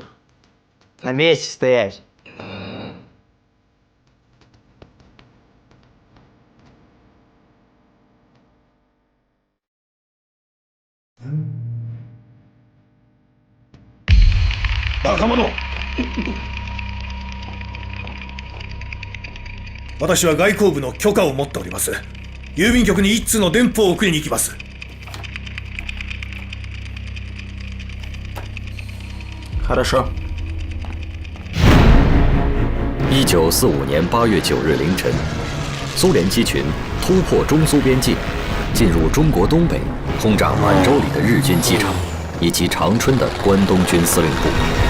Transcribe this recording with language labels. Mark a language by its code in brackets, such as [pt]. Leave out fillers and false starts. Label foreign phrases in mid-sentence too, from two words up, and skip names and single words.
[ru] На месте стоять. [ja] Бакамоно! 私は外交部の許可を持っております。郵便局に一通の電報を送りに行きます。 [ru] Хорошо. [zh] 1945 年8月9日凌晨，苏联机群突破中苏边境，进入中国东北，轰炸满洲里的日军机场以及长春的关东军司令部。